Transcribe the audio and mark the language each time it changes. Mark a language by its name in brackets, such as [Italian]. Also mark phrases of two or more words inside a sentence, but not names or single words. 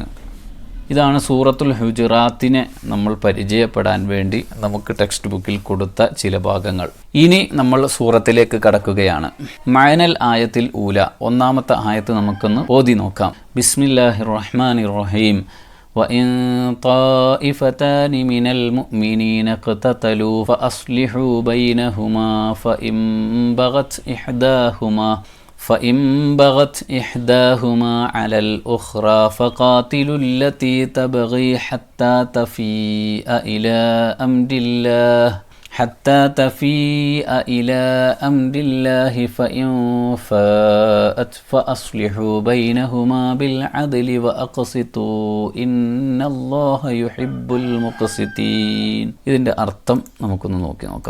[Malayalam] ഇതാണ് സൂറത്തുൽ ഹുജറാത്തിനെ നമ്മൾ പരിചയപ്പെടാൻ വേണ്ടി നമുക്ക് [English] text book [Malayalam] കൊടുത്ത ചില ഭാഗങ്ങൾ. ഇനി നമ്മൾ സൂറത്തിലേക്ക് കടക്കുകയാണ്. [Arabic] معنى الآية الأولى. [Malayalam] ഒന്നാമത്തെ ആയത്ത് നമുക്കൊന്ന് ഓതി നോക്കാം. [Arabic] بسم الله الرحمن الرحيم. وَإِن طَائِفَتَانِ مِنَ الْمُؤْمِنِينَ اقْتَتَلُوا فَأَصْلِحُوا بَيْنَهُمَا فَإِن بَغَتْ إِحْدَاهُمَا عَلَى الْأُخْرَى فَقَاتِلُوا الَّتِي تَبْغِي حَتَّى تَفِيءَ إِلَى أَمْرِ اللَّهِ حتى تفيء إلى أمر الله فإن فاءت فأصلحوا بينهما بالعدل وأقسطوا إن الله يحب المقسطين. [Malayalam] ഇതിന്റെ അർത്ഥം നമുക്കൊന്ന് നോക്കാം.